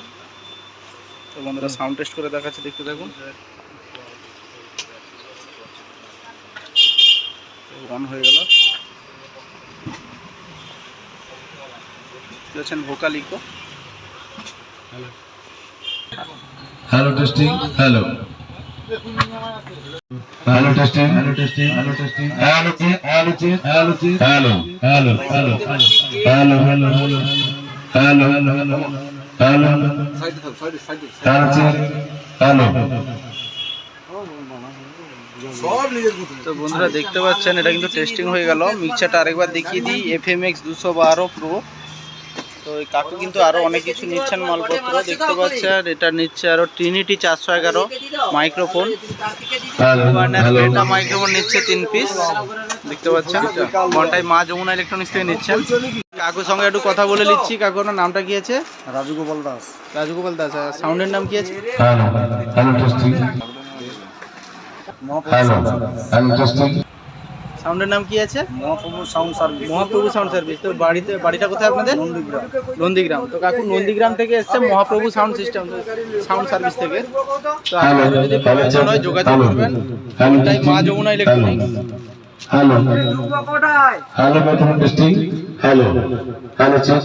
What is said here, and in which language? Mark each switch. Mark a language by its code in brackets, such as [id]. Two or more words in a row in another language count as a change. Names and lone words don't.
[bn] তো বন্ধুরা [en] sound test [bn] করে দেখাচ্ছে, দেখতে থাকুন। অন হয়ে গেল। দেখছেন [en] vocal echo. hello testing hello hello testing hello testing hello testing hello ji hello ji hello ji hello hello hello hello hello hello hello hello hello [bn] তো বন্ধুরা দেখতে পাচ্ছেন এটা কিন্তু টেস্টিং হয়ে গেল। মিক্সারটা আরেকবার দেখিয়ে দিই, FMX 212 প্রো। তো এই কাকু কিন্তু আরো অনেক কিছু নিচ্ছেন মালপত্র, দেখতে পাচ্ছেন। এটা নিচ্ছে আরো ট্রিনিটি 411 মাইক্রোফোন, মাইক্রোফোন নিচ্ছে 3 পিস, দেখতে পাচ্ছেন। ঘন্টায় মা যমুনা ইলেকট্রনিক্স থেকে নিচ্ছেন। কাকুর সঙ্গে একটু কথা বলে নিচ্ছি। কাকু আপনার নামটা কি আছে? রাজগোপাল দাস। রাজগোপাল দাস। সাউন্ডের নাম কি আছে? [en] hello hello testing hello hello testing [bn] সাউন্ডের নাম কি আছে? মহাপ্রভু সাউন্ড সার্ভিস। মহাপ্রভু সাউন্ড সার্ভিস। তো বাড়িটা কোথায় আপনাদের? নন্দীগ্রাম। তো কাকু নন্দীগ্রাম থেকে এসছে মহাপ্রভু সাউন্ড সিস্টেম সাউন্ড সার্ভিস থেকে। তো আপনাদের যদি প্রয়োজন হয় যোগাযোগ করবেন। এটাই মা যমুনা ইলেকট্রনিক্স। [en] hello hello hello testing hello hello check.